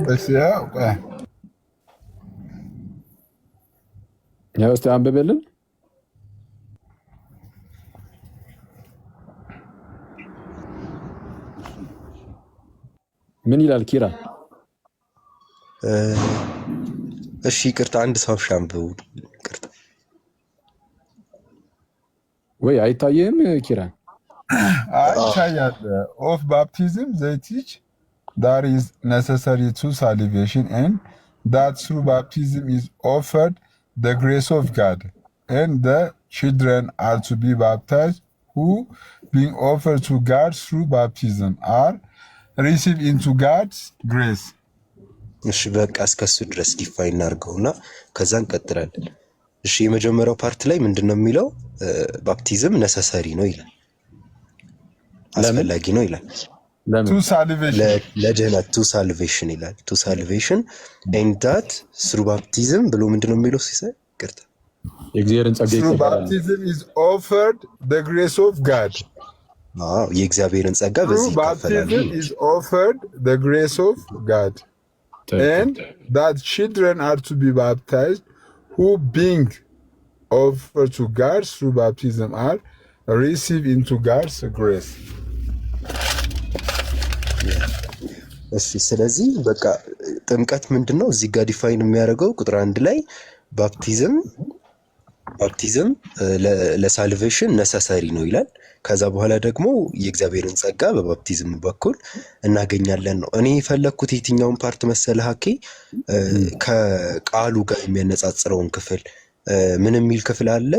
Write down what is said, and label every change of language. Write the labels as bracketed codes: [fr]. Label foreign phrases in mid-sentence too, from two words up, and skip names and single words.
[am] ያው እስቲ አንብብልን። ምን ይላል ኪራ? እሺ ይቅርታ፣ አንድ ሰው ሻምበው ይቅርታ። ወይ አይታየም ኪራ? [en] ይታያል። of baptism they teach that is necessary to salvation and that through baptism is offered the grace of God and the children are to be baptized who being offered to God through baptism are received into God's grace. [am] እሺ በቃ እስከሱ ድረስ ዲፋይን እናድርገውና ከዛ እንቀጥላለን። እሺ የመጀመሪያው ፓርት ላይ ምንድነው የሚለው? [en] baptism necessary [am] ነው ይላል፣ አስፈላጊ ነው ይላል። [en] To salvation. [am] ለድህነት [en] to salvation [am] ይላል። [en] to salvation and that through baptism [am] ብሎ ምንድነው የሚለው ሲሰጥ ይቅርታ፣ የእግዚአብሔርን ጸጋ [en] through [am] ይቀበላል። [en] baptism is offered the grace of God. [am] የእግዚአብሔርን ጸጋ በዚህ [en] Through [am] ይከፈላል። [en] baptism is offered the grace of God. And that children are to be baptized who being offered to God through baptism are received into God's grace. [am] እሺ ስለዚህ በቃ ጥምቀት ምንድነው እዚህ ጋር ዲፋይን የሚያደርገው ቁጥር 1 ላይ ባፕቲዝም ለሳልቬሽን ነሰሰሪ ነው ይላል። ከዛ በኋላ ደግሞ የእግዚአብሔርን ጸጋ በባፕቲዝም በኩል እናገኛለን ነው። እኔ የፈለኩት የትኛውን ፓርት መሰለ ሀኬ ከቃሉ ጋር የሚያነጻጽረውን ክፍል ምን የሚል ክፍል አለ?